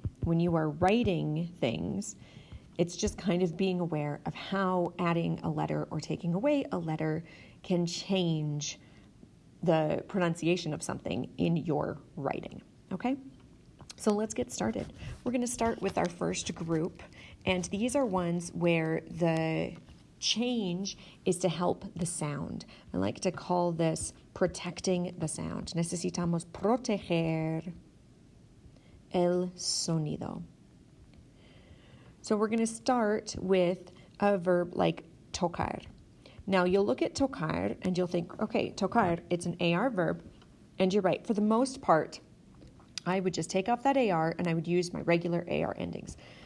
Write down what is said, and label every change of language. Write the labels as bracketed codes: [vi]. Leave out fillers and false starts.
[en] When you are writing things, it's just kind of being aware of how adding a letter or taking away a letter can change the pronunciation of something in your writing, okay? So let's get started. We're going to start with our first group, and these are ones where the change is to help the sound. I like to call this protecting the sound. [es] Necesitamos proteger el sonido. [en] So we're going to start with a verb like tocar. Now you'll look at tocar and you'll think, okay, tocar, it's an AR verb, and you're right. For the most part, I would just take off that AR and I would use my regular AR endings.